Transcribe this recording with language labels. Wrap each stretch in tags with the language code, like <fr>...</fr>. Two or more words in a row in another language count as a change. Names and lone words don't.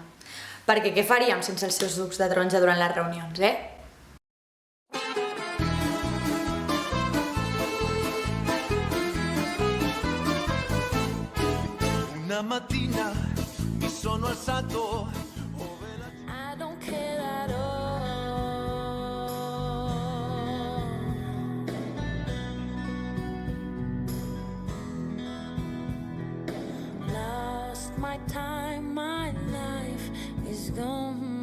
<ca>Perquè què faríem sense els seus sucs de taronja durant les reunions,</ca> <it>Una mattina mi sono alzato.</it> <en>I don't care at all. Lost my time, my life is gone.</en>